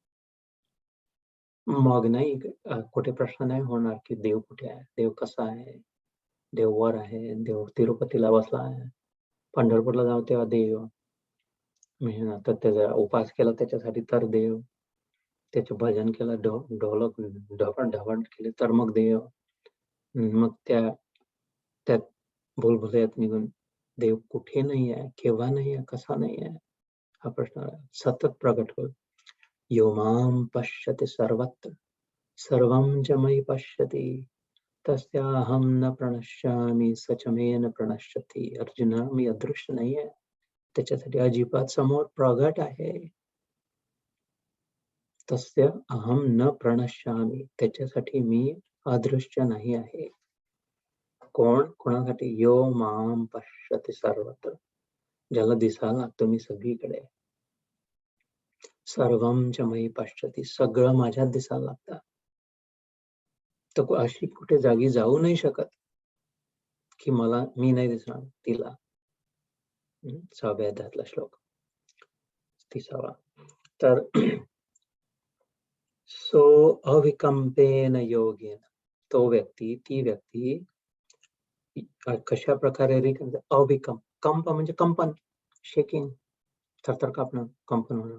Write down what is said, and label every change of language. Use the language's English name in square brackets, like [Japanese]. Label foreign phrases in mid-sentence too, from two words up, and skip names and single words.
[Marathi] मग नाही कुठे प्रश्न नाही होणार की देव कुठे आहे, देव कसा आहे, देव वर आहे, देव तिरुपतीला बसला आहे, पंढरपूरला जाऊ तेव्हा देव, म्हणजे तर त्याचा उपास केला त्याच्यासाठी तर देव, त्याचे भजन केलं, ढोलक ढवळ केले तर मग देव, मग त्यात भुलभुलैयात निघून देव कुठे नाही आहे, केव्हा नाही आहे, कसा नाही आहे, हा प्रश्न सतत प्रगट होईल. [Sanskrit] यो मां पश्यति सर्वत्र सर्वं च मयि पश्यति तस्याहं न प्रणश्यामि स च मे न प्रणश्यति. [Marathi] अर्जुना, मी अदृश्य नाही आहे, त्याच्यासाठी अजिबात समोर प्रगट आहे. [Sanskrit] तस्य अहम न प्रणश्यामि, [Marathi] त्याच्यासाठी मी अदृश्य नाही आहे. कोणासाठी? [Sanskrit] यो मां पश्यति सर्वत्र, [Marathi] ज्याला दिसायला लागतो मी सगळीकडे. [Sanskrit] सर्वं च मयि पश्यति, [Marathi] सगळं माझ्यात दिसायला लागतं. तर अशी कुठे जागी जाऊ नाही शकत की मी नाही दिसणार तिला. 6व्या अध्यायातला श्लोक 30वा. तर [Sanskrit] सो अविकंपेन योगेन, [Marathi] तो व्यक्ती, ती व्यक्ती कशा प्रकारे अविकंप, कंप म्हणजे कंपन, शेकिंग, थरथर कापणं, कंपन होणं.